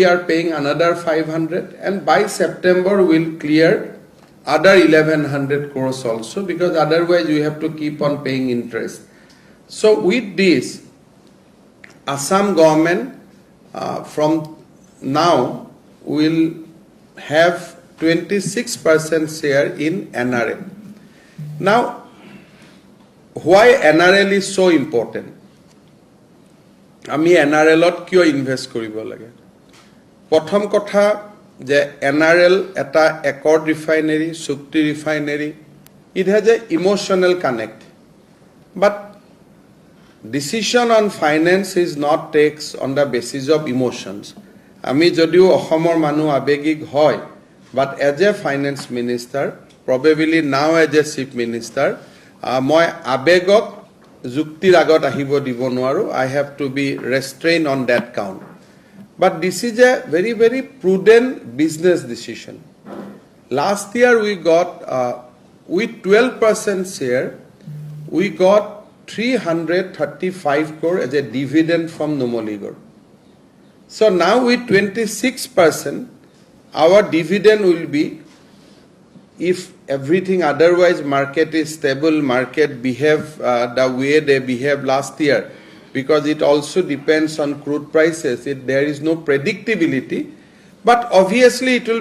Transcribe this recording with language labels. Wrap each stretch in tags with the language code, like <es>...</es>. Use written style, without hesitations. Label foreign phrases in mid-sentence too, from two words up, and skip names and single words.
<en>are paying another 500 and by September we'll clear other 1100 crores also because otherwise we have to keep on paying interest so with this Assam government from now will have 26% share in NRL now why NRL is so important</en> <as>আমি NRL ত কিয় ইনভেস্ট কৰিব লাগে প্ৰথম কথা যে NRL এটা</as> <en>accord refinery</en> <as>সুক্তি ৰিফাইনাৰী</as> <en>it has a emotional connect but decision on finance is not takes on the basis of emotions</en> <as>আমি যদিও অসমৰ মানুহ আবেগিক হয়</as> <en>but as a finance minister probably now as a chief minister</en> <as>মই আবেগক যুক্তিৰ আগত আহিব দিব নোৱাৰো</as> <en>I have to be restrained on that count but this is a very very prudent business decision last year we got with 12% share we got 335 crore as a dividend from Numaligarh so now with 26% our dividend will be if everything otherwise market is stable market behave the way they behaved last year because it also depends on crude prices there is no predictability but obviously it will</en>